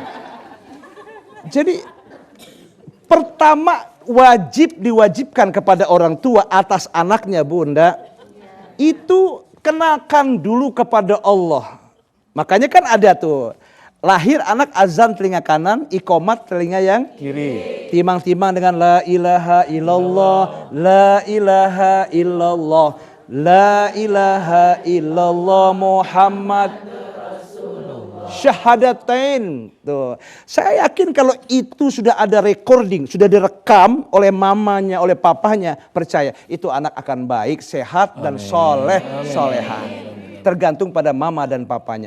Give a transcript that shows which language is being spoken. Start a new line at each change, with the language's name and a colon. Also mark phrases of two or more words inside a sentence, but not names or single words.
Indonesian: Jadi pertama diwajibkan kepada orang tua atas anaknya bunda. Itu kenakan dulu kepada Allah. Makanya kan ada tuh. Lahir anak azan telinga kanan, ikomat telinga yang Kiri. Timang-timang dengan
Arabic: لا إله إلا الله، لا إله إلا الله، لا إله إلا الله محمد شهادتين. Tuh.
Indonesian: Saya yakin kalau itu sudah ada recording, sudah direkam oleh mamanya, oleh papanya, percaya itu anak akan baik, sehat dan solehah. Tergantung pada mama dan papanya.